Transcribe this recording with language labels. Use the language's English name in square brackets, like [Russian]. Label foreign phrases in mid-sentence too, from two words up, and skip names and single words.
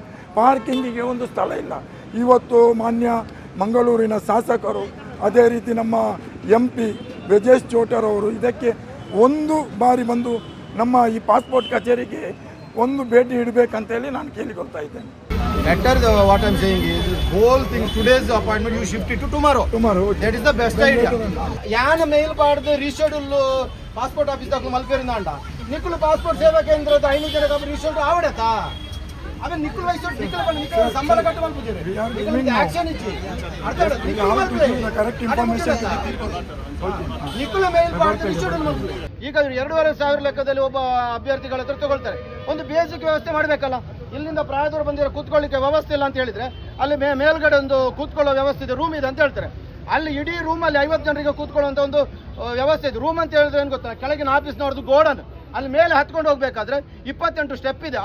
[Kannada] ಪಾರ್ಕಿಂಗಿಗೆ ಒಂದು ಸ್ಥಳ ಇಲ್ಲ. ಇವತ್ತು ಮಾನ್ಯ ಮಂಗಳೂರಿನ ಶಾಸಕರು, ಅದೇ ರೀತಿ ನಮ್ಮ MP ಬ್ರಿಜೇಶ್ ಚೋಟರ್ ಅವರು ಇದಕ್ಕೆ ಒಂದು ಬಾರಿ ಬಂದು ನಮ್ಮ ಈ ಪಾಸ್ಪೋರ್ಟ್ ಕಚೇರಿಗೆ ಒಂದು ಭೇಟಿ ಇಡಬೇಕಂತೇಳಿ ನಾನು ಕೇಳಿಕೊಳ್ತಾ ಇದ್ದೇನೆ. [English] Better what I'm saying is, whole thing, today's appointment you shift it to tomorrow. That is the best idea. [Tulu] ಯಾನ ಮೇಲ್ ಪಾಡ್ದು [English] reschedule passport office [Tulu] ದಾಗ ಮಲ್ಪೇರಿಂದ ಅಂಡ ನಿಕ್ಕುಲು ಪಾಸ್ಪೋರ್ಟ್ ಸೇವಾ ಕೇಂದ್ರದ 5 ಜನ ರೀಶೆಡ್ಯೂಲ್ ಆವಡತಾ ಅವೆ ನಿಕ್ಕುಲು ವೈಸೋಟ್ ನಿಕ್ಕುಲು ಸಂಬಳ ಕಟ್ಟು ಮಲ್ಪುಜೇರೆ ನಿಕ್ಕುಲು ಆಕ್ಷನ್ ಇಚ್ಚಿ ಅರ್ಥ [English] correct information [Tulu] ನಿಕ್ಕುಲು ಮೇಲ್ ಪಾಡ್ದು ರೀಶೆಡ್ಯೂಲ್ ಮಲ್ಪು. [Kannada] ಈಗ 2,500 ಲೆಕ್ಕದಲ್ಲಿ ಒಬ್ಬ ಅಭ್ಯರ್ಥಿಗಳ ಹತ್ರ ತಗೊಳ್ತಾರೆ. ಒಂದು ಬೇಸಿಕ್ ವ್ಯವಸ್ಥೆ ಮಾಡಬೇಕಲ್ಲ. ಇಲ್ಲಿಂದ ಪ್ರಾಯದವರು ಬಂದಿರೋ ಕೂತ್ಕೊಳ್ಳಿಕ್ಕೆ ವ್ಯವಸ್ಥೆ ಇಲ್ಲ ಅಂತ ಹೇಳಿದ್ರೆ, ಅಲ್ಲಿ ಮೇಲ್ಗಡೆ ಒಂದು ಕೂತ್ಕೊಳ್ಳೋ ವ್ಯವಸ್ಥೆ ಇದೆ, ರೂಮ್ ಇದೆ ಅಂತ ಹೇಳ್ತಾರೆ. ಅಲ್ಲಿ ಇಡೀ ರೂಮಲ್ಲಿ 50 ಜನರಿಗೆ ಕೂತ್ಕೊಳ್ಳುವಂಥ ಒಂದು ವ್ಯವಸ್ಥೆ ಇದೆ. ರೂಮ್ ಅಂತ ಹೇಳಿದ್ರೆ ಏನು ಗೊತ್ತಾ, ಕೆಳಗಿನ ಆಫೀಸ್ನವ್ರದ್ದು ಗೋಡನ್, ಅಲ್ಲಿ ಮೇಲೆ ಹತ್ಕೊಂಡು ಹೋಗ್ಬೇಕಾದ್ರೆ 28 ಸ್ಟೆಪ್ ಇದೆ.